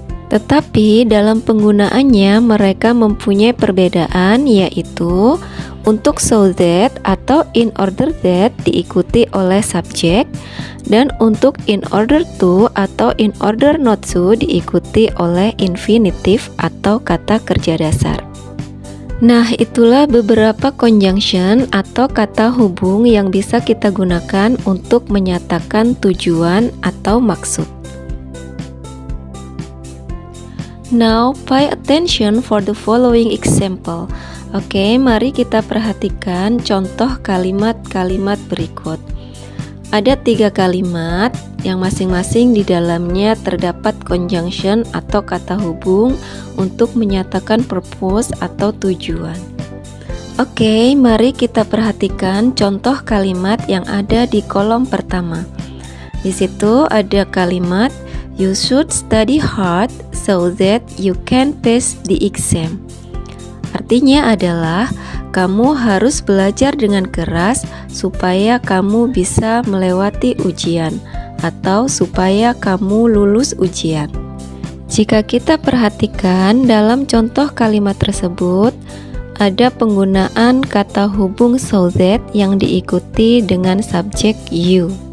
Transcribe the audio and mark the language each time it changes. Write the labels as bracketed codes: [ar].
[id] Tetapi dalam penggunaannya mereka mempunyai perbedaan, yaitu untuk so that atau in order that diikuti oleh subjek, dan untuk in order to atau in order not to diikuti oleh infinitif atau kata kerja dasar. Nah, itulah beberapa conjunction atau kata hubung yang bisa kita gunakan untuk menyatakan tujuan atau maksud. [en] Now, pay attention for the following example. [id] Oke, mari kita perhatikan contoh kalimat-kalimat berikut. Ada 3 kalimat yang masing-masing di dalamnya terdapat conjunction atau kata hubung untuk menyatakan purpose atau tujuan. Oke, mari kita perhatikan contoh kalimat yang ada di kolom pertama. Di situ ada kalimat [en] you should study hard so that you can pass the exam. [id] Artinya adalah kamu harus belajar dengan keras supaya kamu bisa melewati ujian atau supaya kamu lulus ujian. Jika kita perhatikan dalam contoh kalimat tersebut ada penggunaan kata hubung so that yang diikuti dengan subjek you.